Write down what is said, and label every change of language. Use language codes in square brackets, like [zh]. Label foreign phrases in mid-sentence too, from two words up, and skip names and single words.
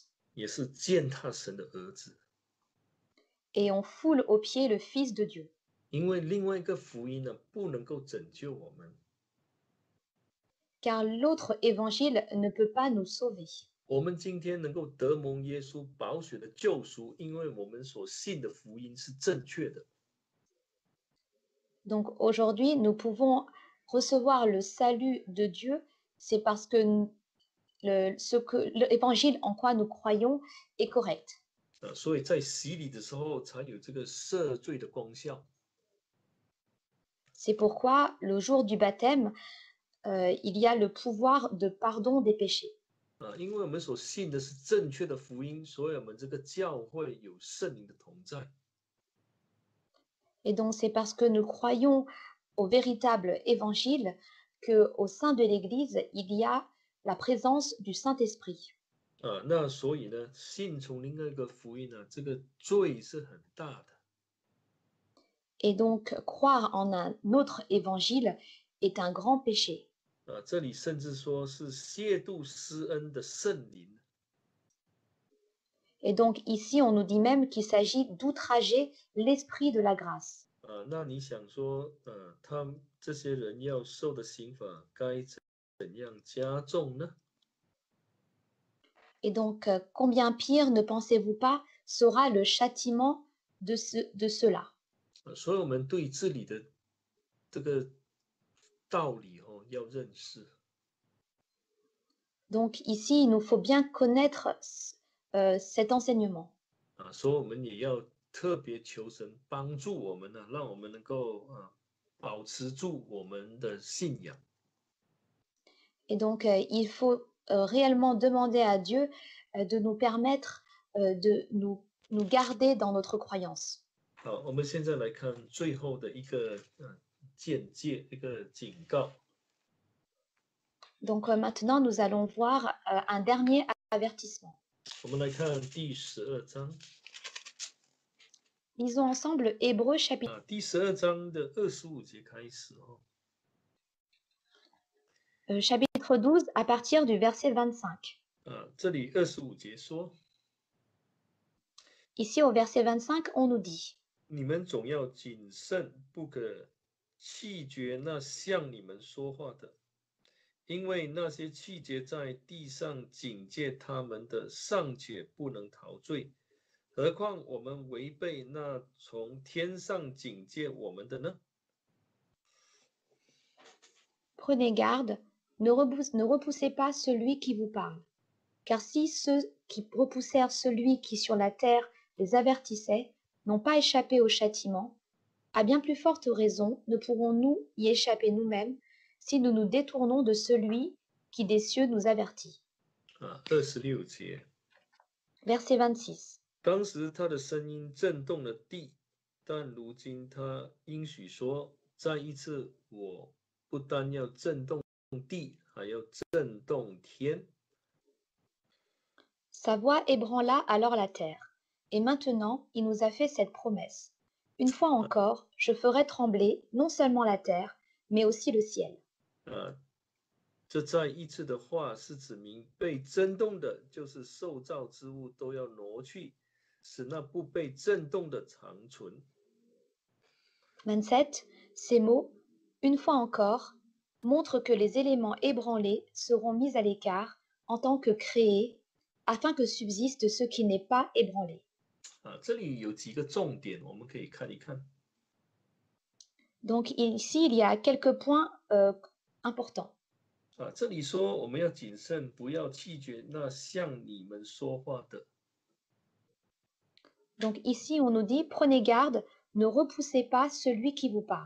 [zh] 也是践踏神的儿子， [fr] et on foule aux pieds le Fils de Dieu. [zh] 因为另外一个福音呢，不能够拯救我们， [fr] Car l'autre évangile ne peut pas nous sauver. [zh] 我们今天能够得蒙耶稣宝血的救赎，因为我们所信的福音是正确的。 [fr] Donc aujourd'hui, nous pouvons recevoir le salut de Dieu, c'est parce que l'évangile en quoi nous croyons est correct. [zh] 所以在洗礼的时候才有这个赦罪的功效。 [fr] C'est pourquoi le jour du baptême, il y a le pouvoir de pardon des péchés. [zh] 因为我们所信的是正确的福音，所以我们这个教会有圣灵的同在。 [fr] Et donc c'est parce que nous croyons au véritable évangile qu'au sein de l'Église, il y a la présence du Saint-Esprit. [zh] 那所以呢，信从另外一个福音呢，这个罪是很大的。 [fr] Et donc croire en un autre évangile est un grand péché. [zh] 这里甚至说是亵渎施恩的圣灵。 [fr] Et donc ici, on nous dit même qu'il s'agit d'outrager l'esprit de la grâce. [zh] 那你想说，他们这些人要受的刑罚该怎样加重呢？ [fr] Et donc, combien pire, ne pensez-vous pas, sera le châtiment de cela? [zh] 所以我们对这里的这个道理要认识。 [fr] Donc ici, il nous faut bien connaître cet enseignement. [zh] 所以我们也要特别求神帮助我们呢，让我们能够保持住我们的信仰。 [fr] Et donc, il faut réellement demander à Dieu de nous permettre de nous garder dans notre croyance. [zh] 好，我们现在来看最后的一个简介，一个警告。 [fr] Donc maintenant, nous allons voir un dernier avertissement. [zh] 我们来看第12章。 [fr] Lisons ensemble Hébreux chapitre. [zh] 第12章的25节开始 [fr] Chapitre 12 à partir du verset 25. [zh] 这里25节说， [fr] Ici au verset 25, on nous dit: [zh] 你们总要谨慎，不可弃绝那向你们说话的，因为那些弃绝在地上警戒他们的，尚且不能逃罪，何况我们违背那从天上警戒我们的呢？ [fr] Prenez garde, ne repoussez pas celui qui vous parle. Car si ceux qui repoussèrent celui qui sur la terre les avertissait n'ont pas échappé au châtiment, à bien plus forte raison ne pourrons-nous y échapper nous-mêmes si nous nous détournons de celui qui des cieux nous avertit. [zh] 26 节， [fr] Verset 26. [zh] 当时他的声音震动了地，但如今他应许说，再一次我不单要震动地，还要震动天。 [fr] Sa voix ébranla alors la terre. Et maintenant, il nous a fait cette promesse. Une fois encore, je ferai trembler non seulement la terre, mais aussi le ciel. [zh] 这再一次的话是指明被震动的，就是受造之物都要挪去，使那不被震动的长存。 [fr] 27. Ces mots, une fois encore, montrent que les éléments ébranlés seront mis à l'écart en tant que créés, afin que subsiste ce qui n'est pas ébranlé. [zh] 这里有几个重点，我们可以看一看。 [fr] Donc ici, il y a quelques points importants. [zh] 这里说我们要谨慎，不要弃绝那向你们说话的。 [fr] Donc ici, on nous dit, prenez garde, ne repoussez pas celui qui vous parle.